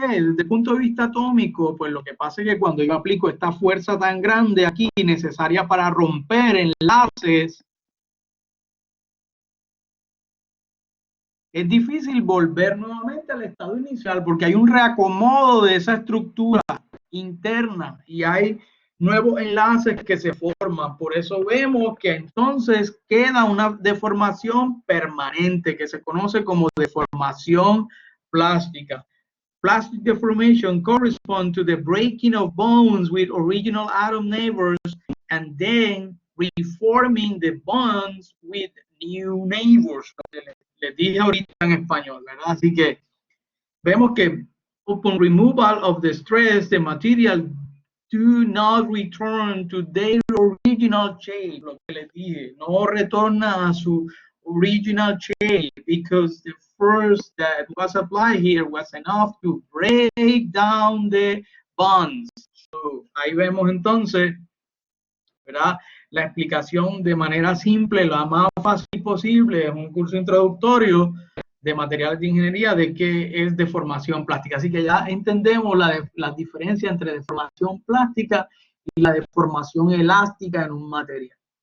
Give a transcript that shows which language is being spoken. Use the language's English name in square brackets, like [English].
[Spanish] Desde el punto de vista atómico, pues lo que pasa es que cuando yo aplico esta fuerza tan grande aquí, necesaria para romper enlaces, es difícil volver nuevamente al estado inicial porque hay un reacomodo de esa estructura interna y hay nuevos enlaces que se forman. Por eso vemos que entonces queda una deformación permanente que se conoce como deformación plástica. [English] Plastic deformation corresponds to the breaking of bones with original atom neighbors and then reforming the bonds with new neighbors. [Spanish] Les dije ahorita en español, ¿verdad? Así que vemos que [English] upon removal of the stress, the material do not return to their original shape. [Spanish] Lo que les dije, no retorna a su [English] original shape because the force that was applied here was enough to break down the bonds. [Spanish] So, ahí vemos entonces, ¿verdad?, la explicación de manera simple, la más fácil posible, es un curso introductorio de materiales de ingeniería de qué es deformación plástica. Así que ya entendemos la diferencia entre deformación plástica y la deformación elástica en un material.